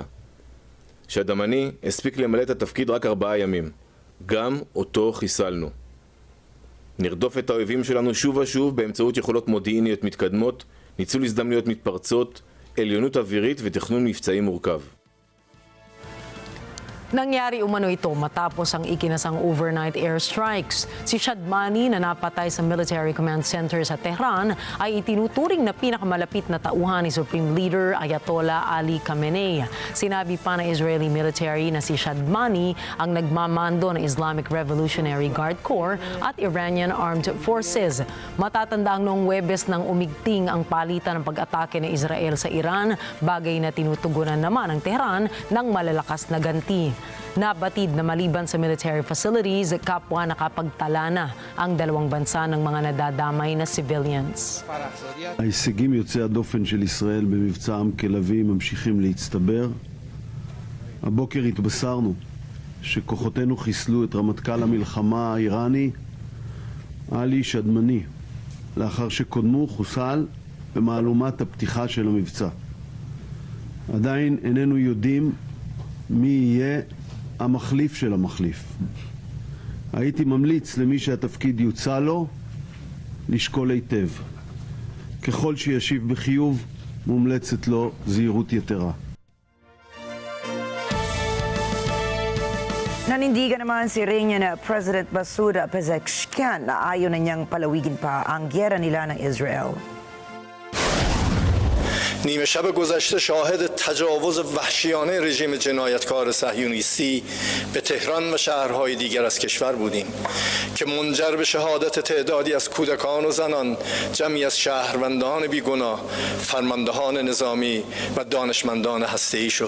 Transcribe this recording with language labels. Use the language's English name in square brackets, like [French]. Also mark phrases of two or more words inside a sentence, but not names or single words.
[Hebrew] שדמני הספיק למלא את התפקיד רק 4 ימים. גם אותו חיסלנו. נרדוף את האויבים שלנו שוב ושוב באמצעות יכולות מודיעיניות מתקדמות, ניצול הזדמנויות מתפרצות, עליונות אווירית ותכנון מבצעי מורכב. [Filipino] Nangyari umano ito matapos ang ikinasang [English] overnight airstrikes. [Filipino] Si Shadmani na napatay sa [English] Military Command Center [Filipino] sa Tehran ay itinuturing na pinakamalapit na tauhan ni Supreme Leader Ayatollah Ali Khamenei. Sinabi pa ng [English] Israeli military [Filipino] na si Shadmani ang nagmamando ng Islamic Revolutionary Guard Corps at Iranian Armed Forces. Matatandang noong Huwebes nang umigting ang palitan ng pag-atake ng Israel sa Iran, bagay na tinutugunan naman ng Tehran ng malalakas na ganti. Nabatid na maliban sa [English] military facilities, [Filipino] kapwa nakapagtala na ang dalawang bansa ng mga nadadamay na civilians. [Hebrew] ההישגים יוצאי הדופן של ישראל במבצע עם כלבי ממשיכים להצטבר. הבוקר התבשרנו שכוחותינו חיסלו את רמטכ"ל המלחמה האיראני עלי שדמני, לאחר שקודמו חוסל במהלומת הפתיחה של המבצע. עדיין איננו יודעים מי יהיה המחליף של המחליף. הייתי ממליץ למי שהתפקיד יוצא לו לשקול היטב. ככל שישיב בחיוב, מומלצת לו זהירות יתרה. [Filipino] Nanindigan naman si [English] Iranian President [Filipino] Masoud Pezeshkian na ayaw na niyang palawigin pa ang gyera nila ng Israel. [Persian] نیمه شب گذشته شاهد تجاوز وحشیانه رژیم جنایتکار صهیونیستی به تهران و شهرهای دیگر از کشور بودیم که منجر به شهادت تعدادی از کودکان و زنان، جمعی از شهروندان بیگناه، فرماندهان نظامی و دانشمندان هسته‌ای شد.